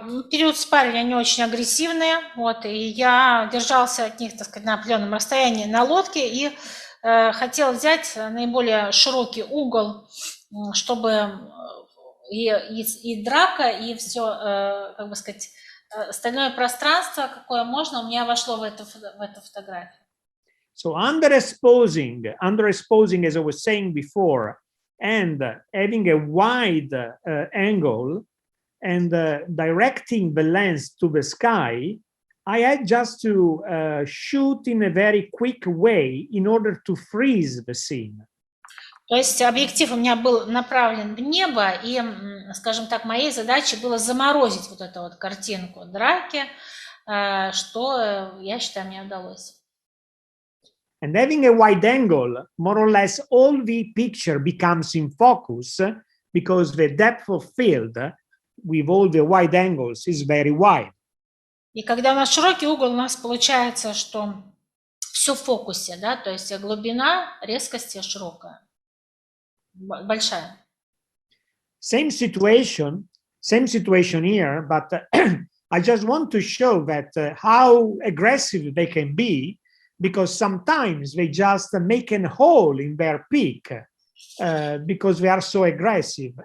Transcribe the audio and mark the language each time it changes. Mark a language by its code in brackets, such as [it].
[ru] Период спаривания они очень агрессивные, вот, и я держался от них, так сказать, на определенном расстоянии на лодке и хотел взять наиболее широкий угол, чтобы и драка, и все, как бы сказать, остальное пространство, какое можно, у меня вошло в эту фотографию. [en] So underexposing, as I was saying before, and having a wide angle and directing the lens to the sky, I had just to shoot in a very quick way in order to freeze the scene. [ru] То есть объектив у меня был направлен в небо, и, скажем так, моей задачей было заморозить вот эту вот картинку драки, что, я считаю, мне удалось. [en] And having a wide angle, more or less all the picture becomes in focus because the depth of field with all the wide angles is very wide. [ru] И когда у нас широкий угол, у нас получается, что все в фокусе, да, то есть глубина резкости широкая, большая. [en] Same situation here, but I just want to show that how aggressive they can be because sometimes they just make a hole in their peak because they are so aggressive.